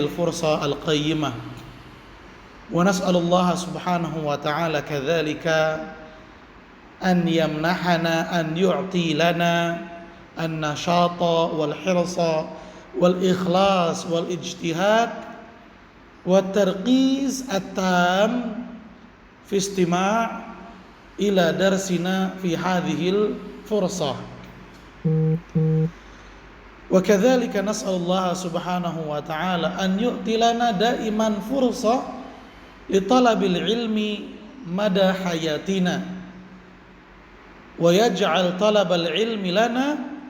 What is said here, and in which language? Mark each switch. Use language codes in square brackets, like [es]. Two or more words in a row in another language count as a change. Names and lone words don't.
[ar] الفرصة القيمة، ونسأل الله سبحانه وتعالى كذلك أن يمنحنا أن يعطي لنا النشاط والحرص والإخلاص والاجتهاد والتركيز التام في استماع إلى درسنا في هذه الفرصة. وكذلك نسأل الله سبحانه وتعالى أن يعطي لنا دائما فرصة لطلب العلم مدى حياتنا ويجعل طلب العلم لنا